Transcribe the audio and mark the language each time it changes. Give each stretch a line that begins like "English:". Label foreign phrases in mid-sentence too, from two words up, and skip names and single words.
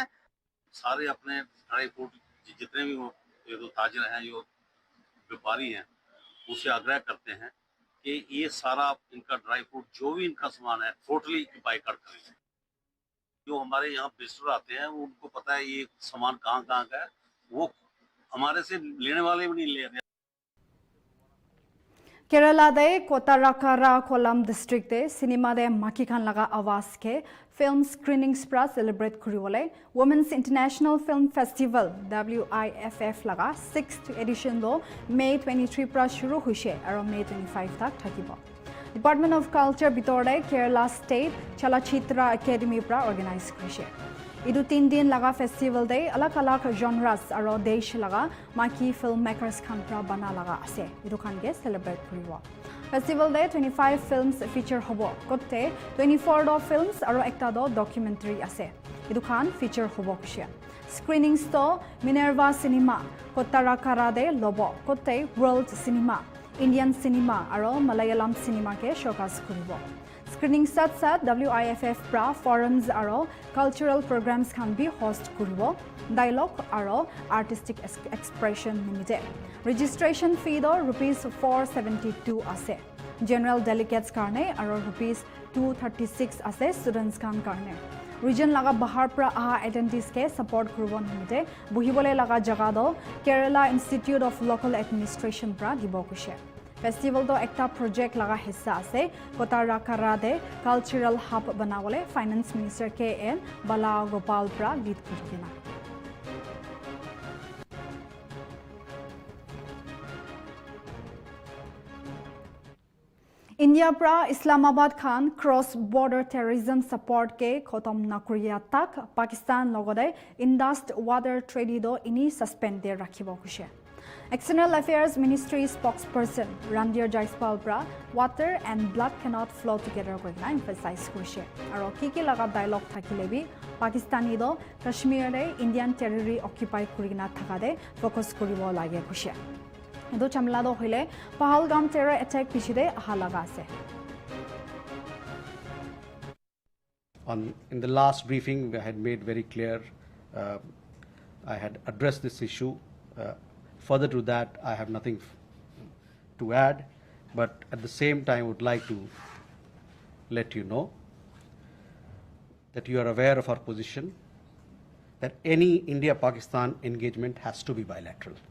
Hindi: सारे अपने
English: dry fruit
Hindi: जितने भी हो, ये तो ताजर हैं, जो व्यापारी हैं, उसे आग्रह करते हैं कि ये सारा इनका
English: dry fruit
Hindi: जो भी इनका सामान है
English: totally boycott
Hindi: करें। जो हमारे यहाँ विजिटर आते हैं उनको पता है ये सामान कहाँ कहाँ का है, वो हमारे से लेने वाले भी नहीं ले रहे।
Naga Pidgin: Kerala de Kotarakara Kolam district de cinema de Makikan laga awas ke
English: film screenings
Naga Pidgin: pra celebrate kuriwole Women's International Film Festival WIFF laga
English: 6th edition
Naga Pidgin: do May 23 pra shuru hoise aro May 25 tak thakibo. Department of Culture bitore Kerala State Chalachitra Academy pra organize korise. Idu 3 din laga festival de alak genres aro desh laga maki filmmakers khan pra bana laga ase. Idu khan ge celebrate kuribo. Festival de 25
English: films feature
Naga Pidgin: hobo. Kotte 24 do films aro ekta do documentary ase. Idu khan feature hobo kushe. Screenings to Minerva Cinema, Kottarakara de Lobo, Kotte World Cinema, Indian Cinema aro Malayalam Cinema ke showcase kuribo. Screening sat WIFF pra forums aro
English: cultural programs can be host
Naga Pidgin: kuribo. Dialogue aro
English: artistic expression
Naga Pidgin: nimite.
English: Registration fee
Naga Pidgin: do rupees 472 ase.
English: General delegates
Naga Pidgin: karne aro rupees 236 ase students kan karne. Region laga bahar pra aha attendees ke support kuribo nimite. Buhibole laga jaga do Kerala Institute of Local Administration pra dibo kushe. Festival do ekta project laga hissa ase Kotarakara de
English: cultural hub
Naga Pidgin: banawole
English: Finance Minister
Naga Pidgin: KN Bala Gopal pra lead kurkina. India pra Islamabad khan
English: cross border terrorism support
Naga Pidgin: ke khotam na kuriya tak Pakistan logode
English: Indus water trade
Naga Pidgin: do ini suspend de rakhibo kushe.
English: External Affairs Ministry spokesperson
Naga Pidgin: Randir Jaispal pra
English: water and blood cannot flow together
Naga Pidgin: koina emphasize koise aro kiki laga dialogue thakile bi Pakistani do Kashmir re
English: Indian territory occupy
Naga Pidgin: kurina thakade focus koribo lage koise edo chamla do hoile Pahalgam
English: terror attack
Naga Pidgin: pichide aha laga ase.
English: In the last briefing I had made very clear I had addressed this issue. Further to that, I have nothing to add, but at the same time, I would like to let you know that you are aware of our position, that any India-Pakistan engagement has to be bilateral.